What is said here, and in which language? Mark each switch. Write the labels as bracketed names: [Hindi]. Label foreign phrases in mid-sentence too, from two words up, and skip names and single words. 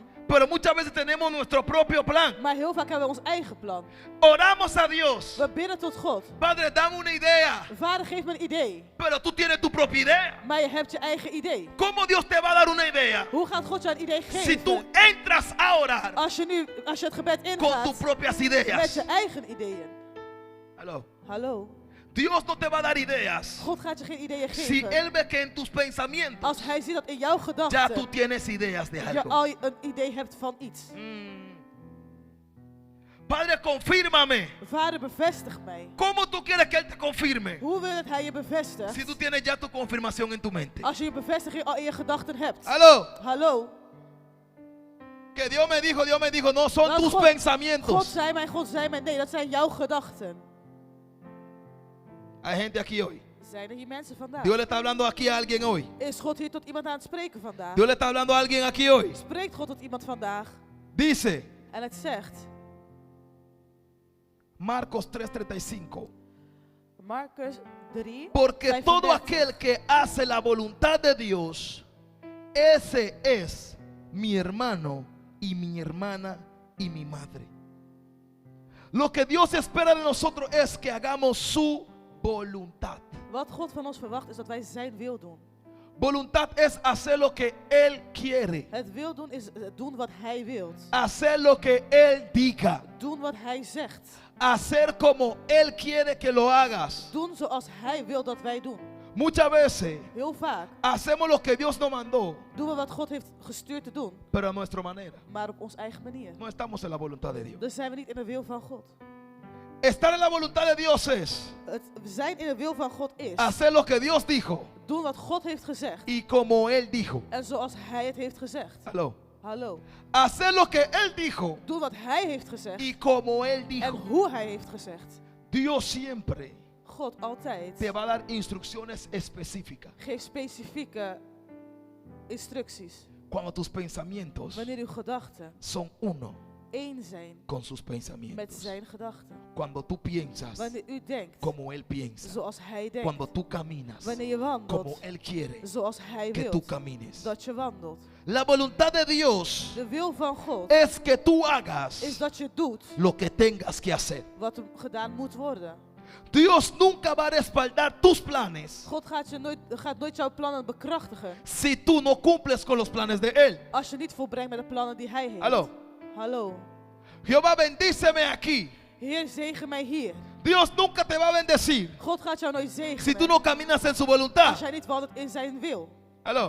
[Spanish] pero muchas veces tenemos nuestro propio plan. [Dutch] maar heel vaak hebben we ons eigen plan. [Spanish] Oramos a Dios. [Dutch] We bidden tot God: [Spanish] Padre, dame una idea. [Dutch] Vader, geef me een idee. [Spanish] Pero tú tienes tu propia idea. [Dutch] Maar je hebt je eigen idee. [Spanish] ¿Cómo Dios te va a dar una idea? [Dutch] Hoe gaat God jou een idee [Spanish] Si tú [Dutch] geven [Spanish] entras a orar [Dutch] als je het gebed [Spanish] con tus [Dutch] ingaat [Spanish] propias [Dutch] met [Spanish] ideas. [Dutch] je eigen ideeën? [Spanish] Aló. [Dutch] Hallo. [Spanish] Dios no te va a dar ideas [Dutch] God gaat je geen ideeën [Spanish] si [Dutch] geven [Spanish] Él ve que en tus pensamientos [Dutch] als hij ziet dat in jouw [Spanish] ya tú [Dutch] gedachten [Spanish] tienes ideas de [Dutch] je [Spanish] algo. [Dutch] al een idee hebt van iets. [Spanish] Padre, confírmame. [Dutch] Vader, bevestig mij. [Spanish] ¿Cómo tú quieres que Él te confirme? [Dutch] Hoe wil dat hij je bevestigt [Spanish] Si tú tienes ya tu confirmación en tu mente. [Dutch] als je je bevestiging al in je gedachten hebt? [Spanish] Aló. [Dutch] Hallo. [Spanish] Que Dios me dijo, no son [Dutch] Dat [Spanish] tus [Dutch] God [Spanish] pensamientos. [Dutch] zei mij, God zei mij. Nee, dat zijn jouw gedachten. [Spanish] Hay gente aquí hoy. [Dutch] Zijn er hier mensen vandaag? [Spanish] Dios le está hablando aquí a alguien hoy. [Dutch] Is God hier tot iemand aan het spreken vandaag? [Spanish] Dios le está hablando a alguien aquí hoy. [Dutch] Spreekt God tot iemand vandaag? [Spanish] Dice [Dutch] En het zegt, [Spanish] Marcos 3:35. [Dutch] Marcus 3, [Spanish] Porque todo [Dutch] 35. [Spanish] aquel que hace la voluntad de Dios, ese es mi hermano y mi hermana y mi madre. Lo que Dios espera de nosotros es que hagamos su voluntad. [Dutch] Wat God van ons verwacht is dat wij zijn wil doen. [Spanish] Voluntad es hacer lo que Él quiere, [Dutch] Het wil doen is doen wat hij wil. [Spanish] hacer lo que Él diga, [Dutch] Doen wat hij zegt. [Spanish] hacer como Él quiere que lo hagas. [Dutch] Doen zoals hij wil dat wij doen. [Spanish] Muchas veces [Dutch] Heel vaak [Spanish] hacemos lo que Dios nos mandó, [Dutch] doen we wat God heeft gestuurd te doen, [Spanish] pero a nuestra manera. [Dutch] maar op onze eigen manier. [Spanish] No estamos en la voluntad de Dios. [Dutch] Dus zijn we niet in de wil van God. [Spanish] Estar en la voluntad de Dios es [Dutch] Het zijn in de wil van God is [Spanish] hacer lo que Dios dijo [Dutch] doen wat God heeft gezegd [Spanish] y como Él dijo. [Dutch] en zoals hij het heeft gezegd. [Spanish] Aló. [Dutch] Hallo. [Spanish] Hacer lo que Él dijo [Dutch] Doen wat hij heeft gezegd [Spanish] y como Él [Dutch] en [Spanish] dijo. [Dutch] hoe hij heeft gezegd. [Spanish] Dios siempre [Dutch] God altijd [Spanish] te va a dar instrucciones específicas [Dutch] geeft specifieke instructies. [Spanish] cuando tus pensamientos [Dutch] Wanneer uw gedachten [Spanish] son uno [Dutch] één zijn [Spanish] con sus [Dutch] met [Spanish] pensamientos. [Dutch] zijn gedachten. [Spanish] Cuando tú piensas [Dutch] Wanneer u denkt [Spanish] como Él piensa, [Dutch] zoals hij denkt. [Spanish] cuando tú caminas [Dutch] Wanneer je [Spanish] como [Dutch] wandelt [Spanish] Él quiere [Dutch] zoals hij [Spanish] que tú [Dutch] wil [Spanish] camines. [Dutch] dat je wandelt. [Spanish] La voluntad de Dios [Dutch] De wil van God [Spanish] es que tú [Dutch] is [Spanish] hagas [Dutch] dat je doet [Spanish] lo que tengas que hacer. [Dutch] wat er gedaan moet worden. [Spanish] Dios nunca va a respaldar tus planes [Dutch] God gaat nooit jouw plannen bekrachtigen [Spanish] si tú no cumples con los planes de Él. [Dutch] als je niet volbrengt met de plannen die hij heeft. [Spanish] Aló. [Dutch] Hallo. [Spanish] Jehová, bendíceme aquí. [Dutch] Heer, zegen mij hier. [Spanish] Dios nunca te va a bendecir [Dutch] God gaat jou nooit [Spanish] si tú [Dutch] zegenen [Spanish] no caminas en su [Dutch] als [Spanish] voluntad. [Dutch] jij niet wandelt in zijn wil. [Spanish] Aló.